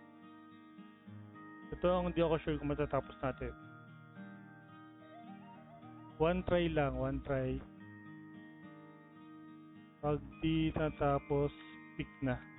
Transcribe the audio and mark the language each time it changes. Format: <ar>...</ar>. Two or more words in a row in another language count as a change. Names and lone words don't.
<tl>Ito ang hindi ako sure kung matatapos natin.</tl> <en>One try lang, one try.</en> <tl>Pag di natapos, pick na.</tl>